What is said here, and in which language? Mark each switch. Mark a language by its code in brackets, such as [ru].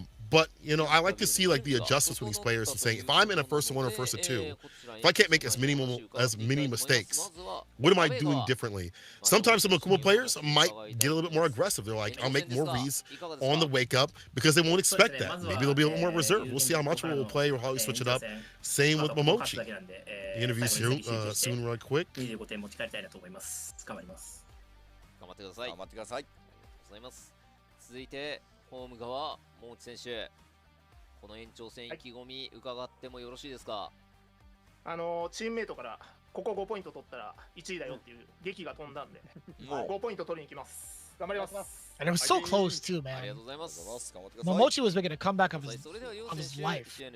[en] But, you know, I like to see, like, the adjustments with these players and saying, if I'm in a first of 1 or first of 2, if I can't make as many mistakes, what am I doing differently? Sometimes some Akuma players might get a little bit more aggressive. They're like, I'll make more reads on the wake up because they won't expect that. Maybe they'll be a little more reserved. We'll see how much we'll play or how we switch it up. Same with Momochi. The interview soon, real quick. [ja] 25点持ち帰りたいなと思います。頑張ります。頑張ってください。頑張ってください。ございます。続いてホーム側桃地選手、この延長戦意気込み伺ってもよろしいですか？チームメイトからここ5ポイント取ったら1位だよっていう劇が飛んだんで5ポイント取りに行きます。頑張ります。 [en] And it was so close too, man. Momochi was making a comeback of his life.